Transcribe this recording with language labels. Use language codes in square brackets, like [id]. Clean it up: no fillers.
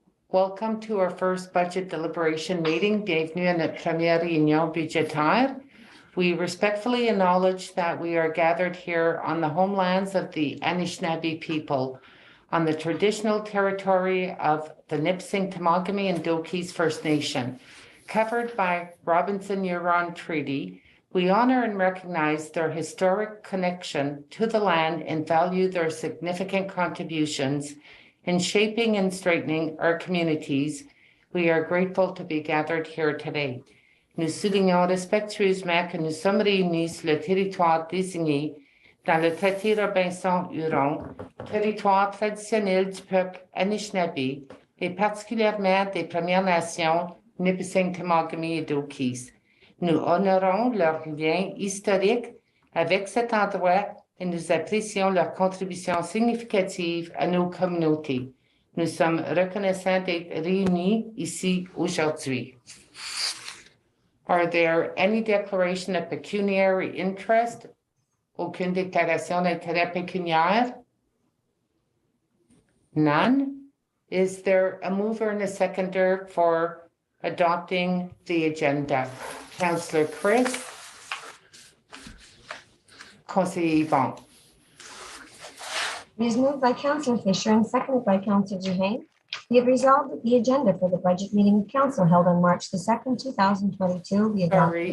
[en] Welcome to our first budget deliberation meeting. [fr] Bienvenue à notre première réunion budgétaire. [en] We respectfully acknowledge that we are gathered here on the homelands of the Anishinaabe people, on the traditional territory of the Nipissing, Temagami, and Doki's First Nation. Covered by Robinson-Huron Treaty, we honor and recognize their historic connection to the land and value their significant contributions in shaping and strengthening our communities. We are grateful to be gathered here today. [fr] Nous soulignons respectueusement que nous sommes réunis sur le territoire désigné dans le traité Robinson-Huron, territoire traditionnel du peuple Anishinaabe et particulièrement des Premières Nations Nipissing, Temagami et Dokis. Nous honorons leur lien historique avec cet endroit et nous apprécions leur contribution significative à nos communautés. Nous sommes reconnaissants d'être réunis ici aujourd'hui. [en] Are there any declaration of pecuniary interest? [fr] Aucune déclaration d'intérêt pécuniaire? [en] None? Is there a mover and a seconder for adopting the agenda? Councillor Chris. [fr] Conseiller Yvon. [en] It is moved by Councillor Fisher and seconded by Councillor Duhaime. Be it resolved that the agenda for the budget meeting of council held on March the 2nd, 2022 be adopted.